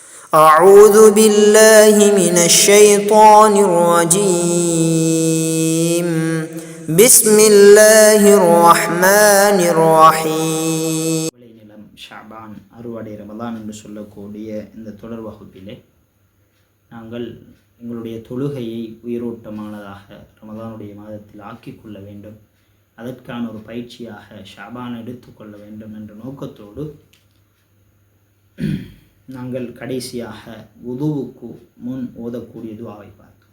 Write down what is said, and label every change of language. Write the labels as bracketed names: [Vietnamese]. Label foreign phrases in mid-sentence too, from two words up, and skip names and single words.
[Arabic] أعوذ بالله من الشيطان الرجيم بسم الله الرحمن الرحيم. [Tamil] விளைநிலம் ஷாபான் அறுவடை ரமலான் என்று சொல்லக்கூடிய இந்த தொடர் வகுப்பிலே நாங்கள் எங்களுடைய தொழுகையை உயிரோட்டமானதாக ரமலானுடைய மாதத்தில் ஆக்கிக்கொள்ள வேண்டும், அதற்கான ஒரு பயிற்சியாக ஷாபான் எடுத்துக்கொள்ள வேண்டும் என்ற நோக்கத்தோடு நாங்கள் கடைசியாக வுதுவுக்கு முன் ஓதக்கூடிய துஆவை பார்த்தோம்.